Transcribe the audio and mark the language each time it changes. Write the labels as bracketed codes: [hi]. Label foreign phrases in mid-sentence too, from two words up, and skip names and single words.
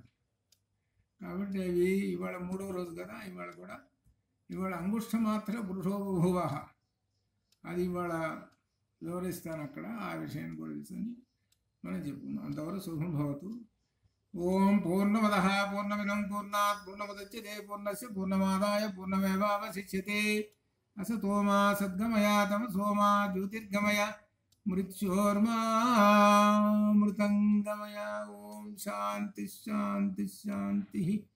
[te] కాబట్టి అవి ఇవాళ 3వ రోజు కదా, ఇవాళ [sa] అంగుష్ఠమాత్ర పురుషోభువ, [te] అది ఇవాళ వివరిస్తాను అక్కడ. ఆ విషయాన్ని కూడా తెలుసని మనం చెప్పుకున్నాం. [sa] అంతవరకు శుభం భవతు. ఓం పూర్ణమదః పూర్ణమిదం పూర్ణాత్ పూర్ణముదచ్యతే పూర్ణస్య పూర్ణమాదాయ పూర్ణమేవావశిష్యతే. असतो मा सद्गमया तमसो मा ज्योतिर्गमय मृत्योर्मामृतंगमय. ओम शांति शांति शांति.